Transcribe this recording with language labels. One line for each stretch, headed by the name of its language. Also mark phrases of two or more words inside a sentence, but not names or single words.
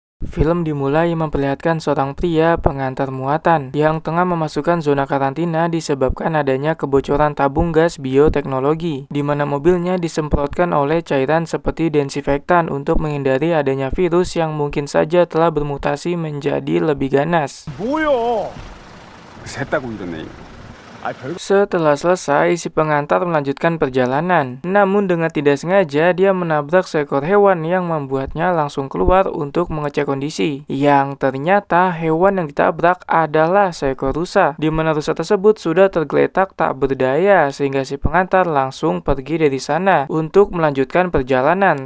Indonesian: film dimulai memperlihatkan seorang pria pengantar muatan yang tengah memasukkan zona karantina disebabkan adanya kebocoran tabung gas bioteknologi, di mana mobilnya disemprotkan oleh cairan seperti desinfektan untuk menghindari adanya virus yang mungkin saja telah bermutasi menjadi lebih ganas.
Korean: 뭐야? 샜다고 이러네.
Indonesian: Setelah selesai, si pengantar melanjutkan perjalanan. Namun dengan tidak sengaja, dia menabrak seekor hewan yang membuatnya langsung keluar untuk mengecek kondisi. Yang ternyata hewan yang ditabrak adalah seekor rusa, di mana rusa tersebut sudah tergeletak tak berdaya, sehingga si pengantar langsung pergi dari sana untuk melanjutkan perjalanan.